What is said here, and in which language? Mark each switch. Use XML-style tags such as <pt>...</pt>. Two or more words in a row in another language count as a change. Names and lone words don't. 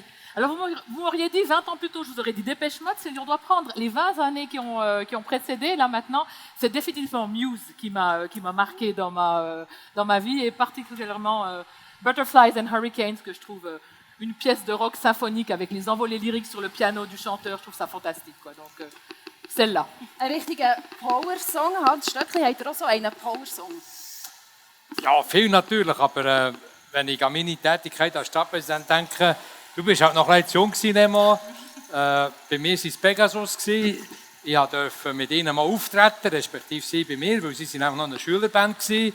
<fr>Alors, vous m'auriez dit 20 ans plus tôt, je vous aurais dit Dépêche Mode, si on doit prendre les 20 années qui ont précédé, là maintenant, c'est définitivement Muse qui m'a marqué dans ma vie, et particulièrement Butterflies and Hurricanes, que je trouve une pièce de rock symphonique avec les envolées lyriques sur le piano du chanteur, je trouve ça fantastique, quoi. Donc, celle-là.</fr> <de>Ein richtiger Power-Song, Hans Stöckli, habt ihr auch so einen Power-Song? Ja, viel natürlich, aber wenn ich an meine Tätigkeit als Stadtpräsident denke, du bist halt noch recht jung gewesen, Nemo. Bei mir war es Pegasus. Ich durfte mit ihnen mal auftreten, respektive sie bei mir, weil sie sind einfach noch eine Schülerband waren.</de>